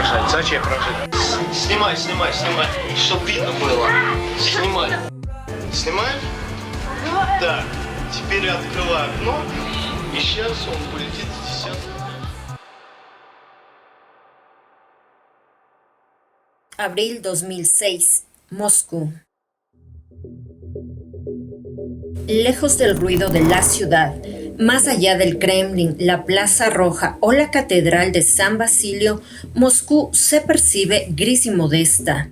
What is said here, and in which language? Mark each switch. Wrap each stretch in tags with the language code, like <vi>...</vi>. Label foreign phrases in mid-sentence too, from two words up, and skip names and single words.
<ru>Зачем прожить? Снимай, чтоб видно было. Снимай. Снимаешь? Так, теперь открывай окно, и сейчас он полетит в десятку.</ru> <es>Abril 2006, Moscú. Lejos del ruido de la ciudad, más allá del Kremlin, la Plaza Roja o la Catedral de San Basilio, Moscú se percibe gris y modesta.</es>